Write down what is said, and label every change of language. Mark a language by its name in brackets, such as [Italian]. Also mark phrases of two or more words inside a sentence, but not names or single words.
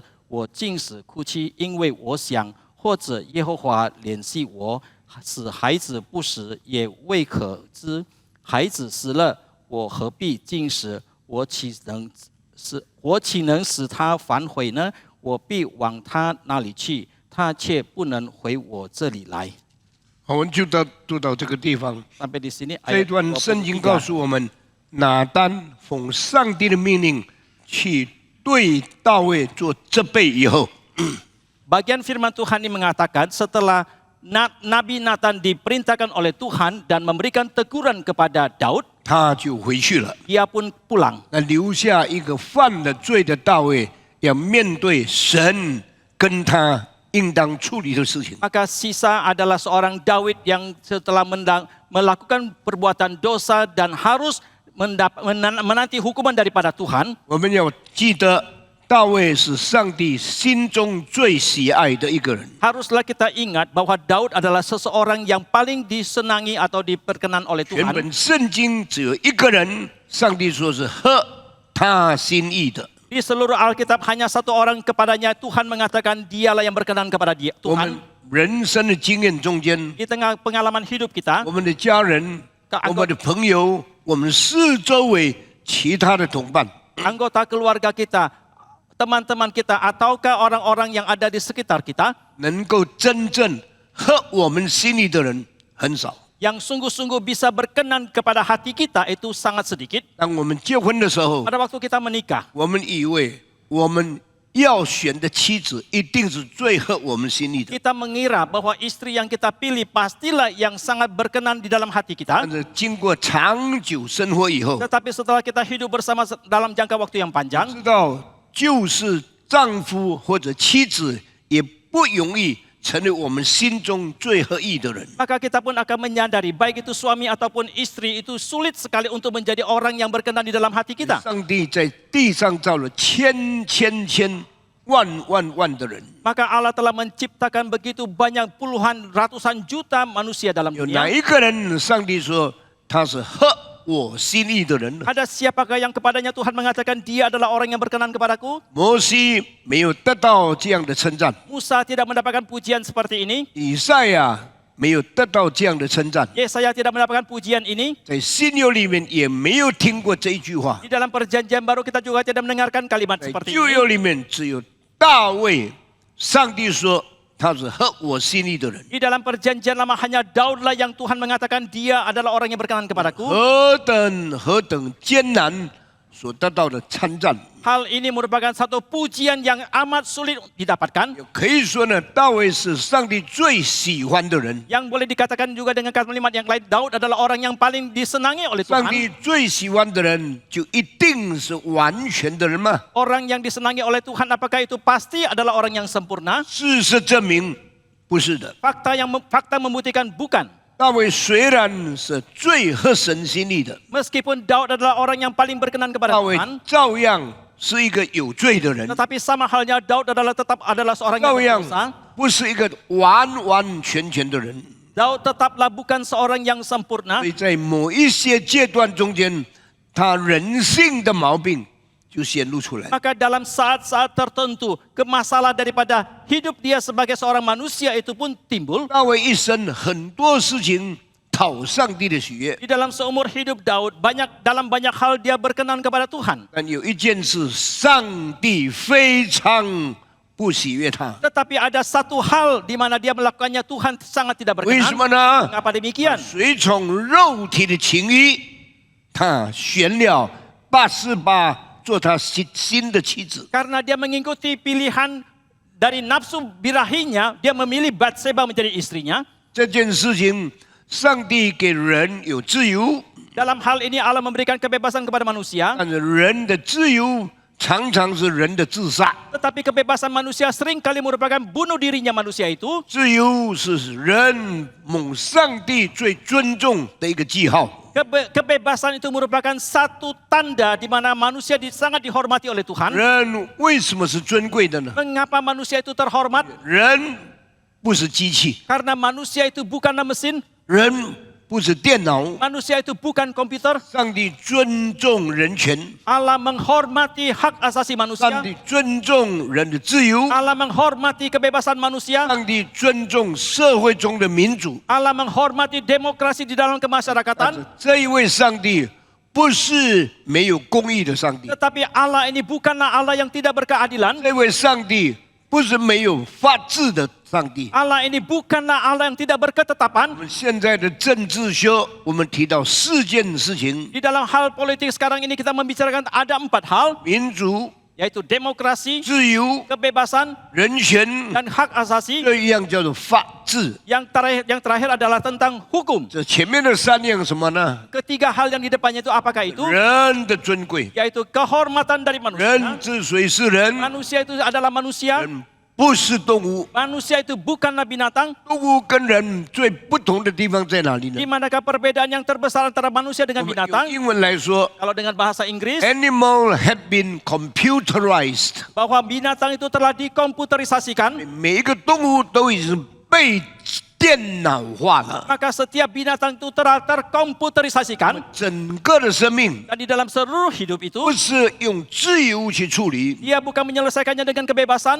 [Chinese] 我禁食哭泣，因为我想，或者耶和华怜惜我，使孩子不死，也未可知。孩子死了，我何必禁食？我岂能使他反悔呢？我必往他那里去，他却不能回我这里来。我们就读到这个地方。 [Indonesian] Sampai di sini [Chinese] 这段圣经告诉我们，拿单奉上帝的命令去 对大卫做责备以后， [Indonesian] bagian firman Tuhan ini mengatakan setelah Nabi Nathan diperintahkan oleh Tuhan dan memberikan teguran kepada Daud, [Chinese] 他就回去了。 [Indonesian] dia pun pulang. [Chinese] 那留下一个犯了罪的大卫，要面对神跟他应当处理的事情。 [Indonesian] Maka sisa adalah seorang Daud yang setelah melakukan perbuatan dosa dan harus menanti hukuman daripada Tuhan. [Chinese] 我们要记得，大卫是上帝心中最喜爱的一个人。 [Indonesian] Haruslah kita ingat bahwa Daud adalah seseorang yang paling disenangi atau diperkenan oleh [Chinese] 全 [Indonesian] Tuhan. [Chinese] 本圣经只有一个人，上帝说是合他心意的。 [Indonesian] Di seluruh Alkitab hanya satu orang kepadanya Tuhan mengatakan dialah yang berkenan kepada dia [Chinese] 我们 [Indonesian] Tuhan. [Chinese] 人生的经验中间， [Indonesian] Di tengah pengalaman hidup kita, [Chinese] 我们的家人、我们的朋友、我们四周围其他的同伴， [Indonesian] anggota keluarga kita, teman-teman kita, ataukah orang-orang yang ada di sekitar kita [Chinese] 能够真正合我们心意的人很少。 [Indonesian] yang sungguh-sungguh bisa berkenan kepada hati kita itu sangat sedikit. [Chinese] 当我们结婚的时候， [Indonesian] Pada waktu kita menikah, [Chinese] 我们以为我们要选的妻子一定是最合我们心意的。 [Indonesian] kita mengira bahwa istri yang kita pilih pastilah yang sangat berkenan di dalam hati kita. [Chinese] 但是经过长久生活以后， [Indonesian] Tetapi setelah kita hidup bersama dalam jangka waktu yang panjang, [Chinese] 知道就是丈夫或者妻子也不容易成为我们心中最合意的人。 [Indonesian] maka kita pun akan menyadari baik itu suami ataupun istri itu sulit sekali untuk menjadi orang yang berkenan di dalam hati kita. [Chinese] 上帝在地上造了千万的人， [Indonesian] Maka Allah telah menciptakan begitu banyak puluhan ratusan juta manusia dalam [Chinese] 有哪 [Indonesian] dunia. [Chinese] 一个人上帝说他是合我心意的人呢？ [Indonesian] Ada siapakah yang kepadanya Tuhan mengatakan dia adalah orang yang berkenan kepadaku? [Chinese] 摩西没有得到这样的称赞， [Indonesian] Musa tidak mendapatkan pujian seperti ini. [Chinese] 以赛亚没有得到这样的称赞， [Indonesian] Yesaya tidak mendapatkan pujian ini. [Chinese] 在新约里面也没有听过这一句话， [Indonesian] Di dalam perjanjian baru kita juga tidak mendengarkan kalimat [Chinese] 在 [Indonesian] seperti [Chinese] 旧 [Indonesian] ini. [Chinese] 约里面只有大卫，上帝说他是合我心意的人， [Indonesian] Di dalam perjanjian lama hanya Daudlah yang Tuhan mengatakan dia adalah orang yang berkenan kepadaku. [Chinese] 何等艰难所得到的称赞。 [Indonesian] Hal ini merupakan satu pujian yang amat sulit didapatkan. [Chinese] 可以说呢，大卫是上帝最喜欢的人。 [Indonesian] Yang boleh dikatakan juga dengan kalimat yang lain, Daud adalah orang yang paling disenangi oleh [Chinese] 上 [Indonesian] Tuhan. [Chinese] 帝最喜欢的人，就一定是完全的人吗？ [Indonesian] Orang yang disenangi oleh Tuhan, apakah itu pasti adalah orang yang sempurna? [Chinese] 事实证明不是的。 [Indonesian] Fakta membuktikan bukan. [Chinese] 大卫虽然是最合神心意的， [Indonesian] Meskipun Daud adalah orang yang paling berkenan kepada [Chinese] 大卫 [Indonesian] Tuhan, [Chinese] 照样是一个有罪的人， [Indonesian] tetapi sama halnya Daud tetap adalah seorang yang [Chinese] 照样 [Indonesian] berdosa. [Chinese] 不是一个完全的人。 [Indonesian] Daud tetaplah bukan seorang yang sempurna. [Chinese] 所以在某一些阶段中间，他人性的毛病就显露出来。 [Indonesian] Maka dalam saat-saat tertentu, kemasalah daripada hidup dia sebagai seorang manusia itu pun timbul. [Chinese] 大卫一生很多事情讨上帝的喜悦， [Indonesian] Di dalam seumur hidup Daud, dalam banyak hal dia berkenan kepada Tuhan. [Chinese] 但有一件事，上帝非常不喜悦他。 [Indonesian] Tetapi ada satu hal di mana dia melakukannya Tuhan sangat tidak [Chinese] 为什么 [Indonesian] berkenan. [Chinese] 呢？ [Indonesian] Mengapa demikian? [Chinese] 随从肉体的情欲，他选了88做他新的妻子。 [Indonesian] Karena dia mengikuti pilihan dari nafsu birahinya, dia memilih Batseba menjadi istrinya. [Chinese] 这件事情，上帝给人有自由， [Indonesian] Dalam hal ini Allah memberikan kebebasan kepada manusia. [Chinese] 但是人的自由常常是人的自杀。 [Indonesian] Tetapi kebebasan manusia sering kali merupakan bunuh dirinya manusia itu. [Chinese] 自由是人蒙上帝最尊重的一个记号。 [Indonesian] Kebebasan itu merupakan satu tanda di mana manusia sangat dihormati oleh Tuhan. [Chinese] 人为什么是尊贵的呢？ [Indonesian] Mengapa manusia itu terhormat? [Chinese] 人不是机器， [Indonesian] Karena manusia itu bukanlah mesin, [Chinese] 人不是电脑。 [Indonesian] manusia itu bukan komputer. [Chinese] 上帝尊重人权， [Indonesian] Allah menghormati hak asasi [Chinese] 上 [Indonesian] manusia. [Chinese] 帝尊重人的自由， [Indonesian] Allah menghormati kebebasan manusia. [Chinese] 上帝尊重社会中的民主。 [Indonesian] Allah menghormati demokrasi di dalam [Chinese] 但是 [Indonesian] kemasyarakatan. [Chinese] 这一位上帝不是没有公义的上帝， [Indonesian] Tetapi Allah ini bukanlah Allah yang tidak berkeadilan. [Chinese] 这位上帝不是没有法治的上帝。 [Indonesian] Allah ini bukanlah Allah yang tidak berketetapan. [Chinese] 我们现在的政治学，我们提到4件事情： [Indonesian] Di dalam hal politik sekarang ini kita membicarakan ada 4 hal, [Chinese] 民主、 [Indonesian] yaitu demokrasi, [Chinese] 自由、 [Indonesian] kebebasan, [Chinese] 人权， [Indonesian] dan hak asasi. [Chinese] 这一样叫做法治。 [Indonesian] Yang terakhir adalah tentang hukum. [Chinese] 这前面的3样什么呢？ [Indonesian] Ketiga hal yang di depannya itu apakah itu? [Chinese] 人的尊贵， [Indonesian] Yaitu kehormatan dari [Chinese] 人 [Indonesian] manusia. [Chinese] 之所以是人， [Indonesian] Manusia itu adalah manusia. [Chinese] 人不是动物。 [Indonesian] Manusia itu bukanlah binatang. [Chinese] 动物跟人最不同的地方在哪里呢 [Indonesian] Di？ manakah perbedaan yang terbesar antara manusia dengan [Chinese] 我们 [Indonesian] binatang? [Chinese] 用英文来说 [Indonesian] Kalau dengan bahasa Inggris, [English] ，animal have been computerized， [Indonesian] bahwa binatang itu telah dikomputerisasikan. [Chinese] 每一个动物都已经被电脑化了， [Indonesian] Maka setiap binatang itu telah terkomputerisasikan. [Chinese] 整个的生命 [Indonesian] Dan di dalam seluruh hidup itu, [Chinese] 不是用自由去处理， [Indonesian] dia bukan menyelesaikannya dengan kebebasan,